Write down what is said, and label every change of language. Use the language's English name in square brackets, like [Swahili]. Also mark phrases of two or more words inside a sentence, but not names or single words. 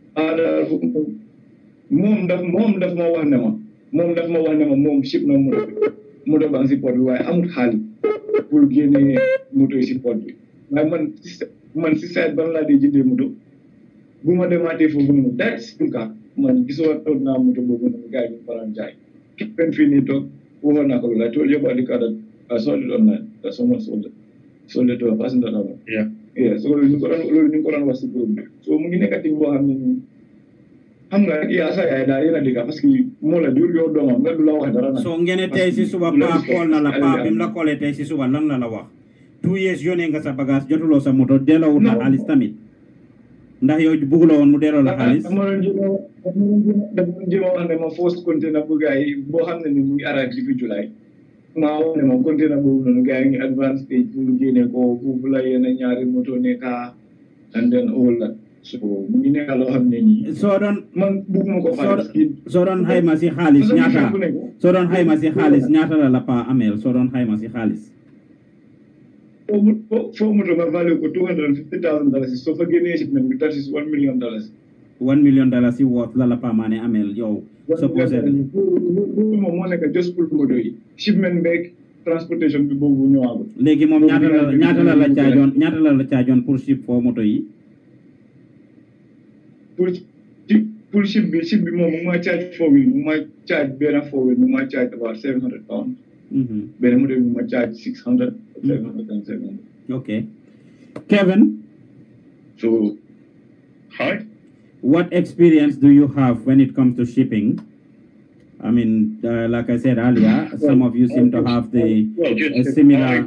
[Wolof] moom daf ma wax ne ma moom ship na moto ba si port bi waaye amul xaalis pour génne moto yi si port bi waaye man si site ban laa dee jëndee moto bu ma demaatee foofu noonu daal si ka man gisoo toog naa moto boobu noonu gars yi ñu faral jaay pen fii nii toog waxoon naa ko loolu [English] I told you about the car that I sold it online that someone sold it to a person that I know. [Wolof] Yeah so loolu ñu ko doon wax si groupe bi so mu ngi nekkatim boo xam ne xam nga yaa sa yaay daal yéen a dégg parce que moo la jur yow doomam nga du la wax dara nag. so ngeen tey si suba paa xool na la paa bi mu la koolee tey si suba lan la wax 2 years yónnee nga sa bagage jotuloo sa moto delloo na xaalis tamit ndax yow bëgguloo woon mu delloo la xaalis. dama doon jéem a wax ne ma [English] first container [Wolof] bu gars yi boo xam ne ni mu ngi arrive depuis July maa wax ne ma container boobu noonu gars yi ngi [English] advance stage [Wolof] pour génne ko bu la yéen a ñaari moto nekka [English] and then all that [Wolof] so mu ngi nekk loo xam ne nii. soo doon man bëgguma ko fay. soo doon xayma si xaalis ñaata soo doon xayma si xaalis ñaata la paa ameel soo doon xayma si xaalis. foo moto nga value ko $250,000 soo fa génnee shipment bi [English] that is $1 million. [Wolof] $1 million worth la paa maa ne ameel yow. [English] supposedly [Wolof] moom moo nekk just pour moto yi shipment beeg transportation bi boobu ñëwaagul. léegi moom ñaata la la caajoon pour ship foo moto yi. pour ship bi moom mu ma charge 4 wheel mu ma charge benn 4 wheel mu ma charge [English] about £700. [Wolof] benn moto bi mu ma charge 600 700. [English] Okay. Kevin. So, hi. What experience do you have when it comes to shipping? I mean, like I said earlier, some of you seem to have the similar.